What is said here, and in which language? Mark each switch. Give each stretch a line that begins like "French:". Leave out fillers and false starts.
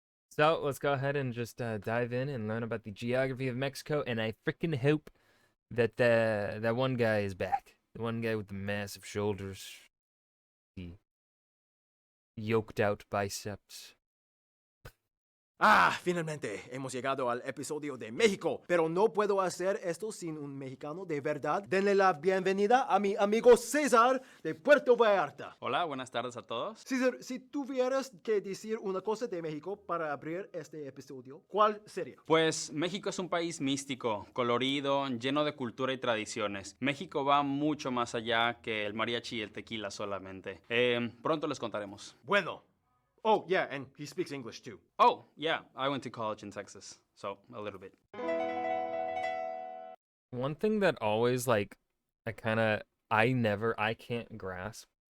English: So let's go ahead and just dive in and learn about the geography of Mexico. And I freaking hope that that one guy is back. The one guy with the massive shoulders, the yoked out biceps.
Spanish: Finalmente hemos llegado al episodio de México, pero no puedo hacer esto sin un mexicano de verdad. Denle la bienvenida a mi amigo César de Puerto Vallarta. Hola, buenas tardes a todos. César, si tuvieras que decir una cosa de México para abrir este episodio, ¿cuál sería? Pues México es un país místico, colorido, lleno de cultura y tradiciones. México va mucho más allá que el mariachi y el tequila solamente. Pronto les contaremos. Bueno.
English: Oh, yeah, and he speaks English too. Oh, yeah, I went to college in Texas, so a little bit. One thing that always I can't grasp.